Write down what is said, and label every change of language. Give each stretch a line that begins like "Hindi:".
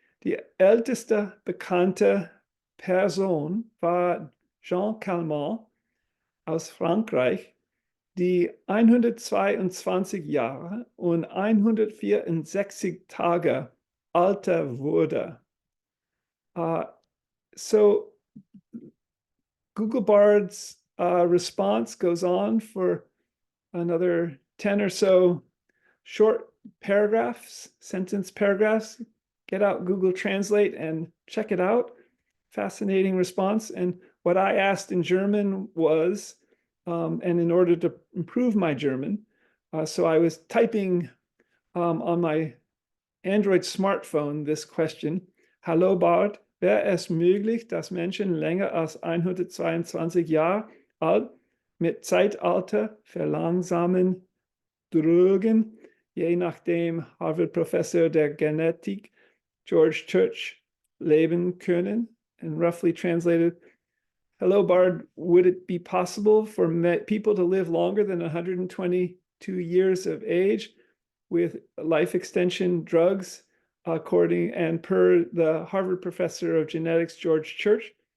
German: Die älteste bekannte Person war Jean Calment aus Frankreich, die 122 Jahre und 164 Tage alter wurde.
English: So Google Bard's response goes on for another 10 or so short paragraphs, sentence paragraphs. Get out Google Translate and check it out. Fascinating response. And what I asked in German was, and in order to improve my German, so I was typing on my Android smartphone this question:
German: Hallo Bart, wäre es möglich, dass Menschen länger als 122 Jahre alt mit Zeitalter verlangsamen Drogen, je nachdem Harvard-Professor der Genetik George Church leben können?
English: And roughly translated, hello Bard, would it be possible for people to live longer than 122 years of age with life extension drugs, according and per the Harvard professor of genetics, George Church?